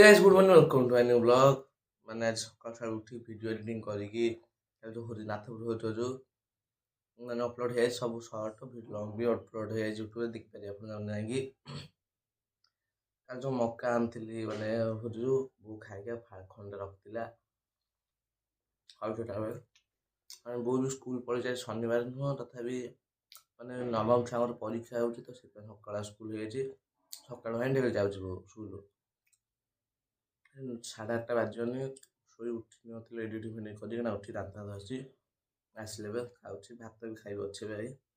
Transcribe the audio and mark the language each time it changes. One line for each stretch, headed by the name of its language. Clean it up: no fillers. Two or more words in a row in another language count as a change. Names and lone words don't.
English: guys, good morning, welcome to my new vlog.
Odia: ମାନେ ଆଜି ସକାଳ ସକାଳୁ ଉଠି
English: video editing
Odia: କରିକି ଯେଉଁ ନାଥ ଭିଡ଼ିଓ ମାନେ ଅପଲୋଡ଼ ହେଇଯାଇଛି ସବୁ
English: short vlog
Odia: ବି ଅପଲୋଡ଼ ହେଇଯାଇଛି ୟୁଟ୍ୟୁବରେ ଦେଖିପାରିବେ ଆପଣ ଯାଇକି। କାଲି ଯେଉଁ ମକା ଆଣିଥିଲି ମାନେ ଭୋଜିରୁ ବୋଉ ଖାଇକି ଖଣ୍ଡେ ରଖିଥିଲା ଖାଉଛଟା ବେଳେ ମାନେ ବୋଉ ବି ସ୍କୁଲ ପଳେଇଯାଏ ଶନିବାର ନୁହଁ ତଥାପି ମାନେ ନବମ ଛୁଆଙ୍କର ପରୀକ୍ଷା ହେଉଛି ତ ସେଥିପାଇଁ ସକାଳ ସ୍କୁଲ ହେଇଯାଇଛି ସକାଳୁ ହାଣ୍ଡେଲ ଯାଉଛି ବୋଉ ସ୍କୁଲ 8:30 ବାଜିବନି ଶୋଇ ଉଠି ନଥିଲେ ଏଡ଼ିଟିଂ ଫିଡ଼ିଂ କରିକି ନା ଉଠି ଦାନ୍ତ ଧରିଛି ଆସିଲେ ଏବେ ଖାଉଛି ଭାତ ବି ଖାଇବ ଅଛି ଭାଇ।